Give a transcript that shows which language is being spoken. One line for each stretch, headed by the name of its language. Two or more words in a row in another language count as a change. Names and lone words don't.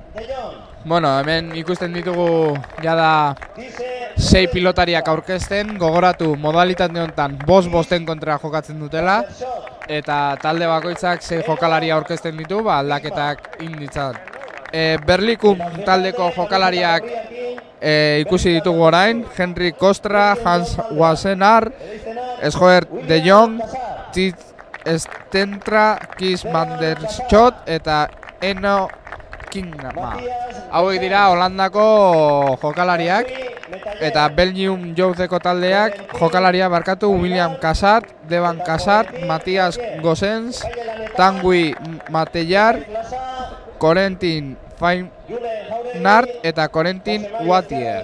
Basque: Hemen ikusten ditugu jada 6 pilotariak aurkezten, gogoratu modalitate honetan 5-5 kontra jokatzen dutela, eta talde bakoitzak 6 jokalari aurkezten ditu, aldaketak inditzat. Berlikum taldeko jokalariak ikusi ditugu orain, Henrik Kostra, Hans Wassenaar, Schoer de Jong, Tit Stentra, Kees van der Schot eta Eno Kingma. Hauek dira Holandako jokalariak eta Belgium Jouzeko taldeak jokalaria barkatu William Casart, Devan Casart, Matthias Gossens, Tanguy Matellar, Corentin Feinart eta Corentin Wattier.